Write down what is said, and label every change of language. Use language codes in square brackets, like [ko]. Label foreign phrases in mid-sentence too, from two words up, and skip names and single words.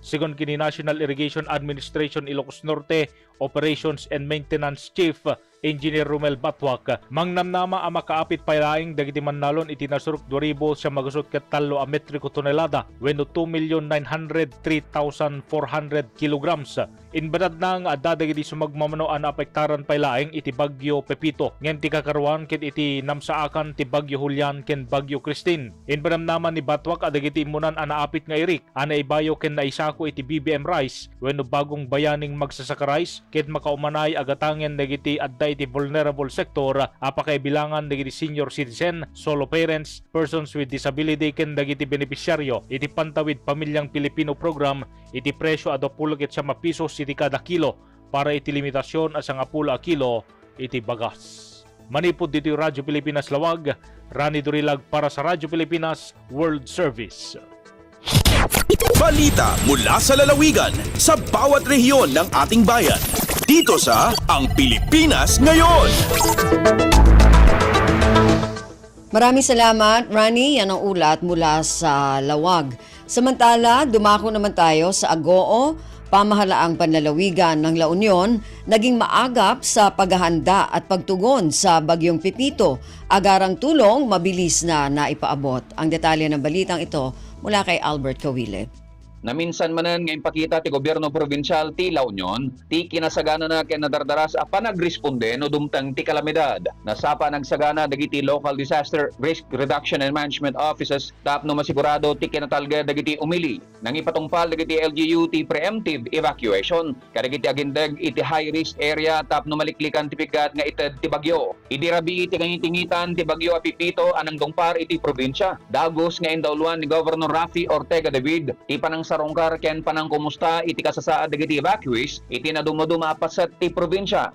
[ilo] Sigon kini National Irrigation Administration Ilocos Norte Operations and Maintenance Chief Engineer Romel Batwak, mangnamnama ang makaapit pailaing dagiti mannalon iti nasurok 2,000 siya magasot ket 3 a metriko tonelada wenno 2,903,400 kilograms. Inbadad na nga adda dagiti sumagmamano an apektaran pailaing iti bagyo Pepito ngem ti kakaruan ket iti namsaakan ti bagyo Julian ken bagyo Christine. Inbanamnaman ni Batwak adagiti imunan an naapit nga irik ana ibayo ken naisako iti BBM rice wenno bagong bayaning magsasaka rice ket makaumanay agatangen dagiti adda iti [en] vulnerable sector [ilo] apakaibilangan dagiti [en] senior citizen, solo parents, persons with disability [ilo] ken dagiti benepisyaryo iti Pantawid Pamilyang Pilipino program iti presyo a 20 pesos iti kada kilo para iti limitasyon a 10 kilo iti bagas. Manipod dito Radyo Pilipinas Lawag, Rani Durilag para sa Radyo Pilipinas World Service. [tl] Balita mula sa lalawigan sa bawat rehiyon ng ating bayan. Dito sa Ang Pilipinas Ngayon. Maraming salamat, Rani. Yan ang ulat mula sa Lawag. Samantala, dumako naman tayo sa Agoo, pamahalaang panlalawigan ng La Union, naging maagap sa paghahanda at pagtugon sa Bagyong Pipito. Agarang tulong, mabilis na naipaabot. Ang detalye ng balitang ito mula kay Albert Kawile. [ilo] Naminsan manan nga impakita ti gobyerno provincial ti La Union, ti kinasagana na ken nadardaras a panagresponde no dumtang ti kalamidad. Nasapa nagsagana dagiti [en] local disaster risk reduction and management offices [ilo] tapno masigurado ti kinatalga dagiti umili. Nang ipatungpal dagiti LGU ti [en] preemptive evacuation [ilo] kadagiti agindeg iti [en] high risk area [ilo] tapno maliklikan ti pigat nga ited ti bagyo. Idirabi iti kangitingitan ti bagyo a Pipito anang dungpar iti probinsya. Dagos nga indawluan ni Governor Rafi Ortega David ti panang sarongkar ken panang kumusta iti kasasaad dagiti evacuees iti nadumoduma pasat ti probinsya.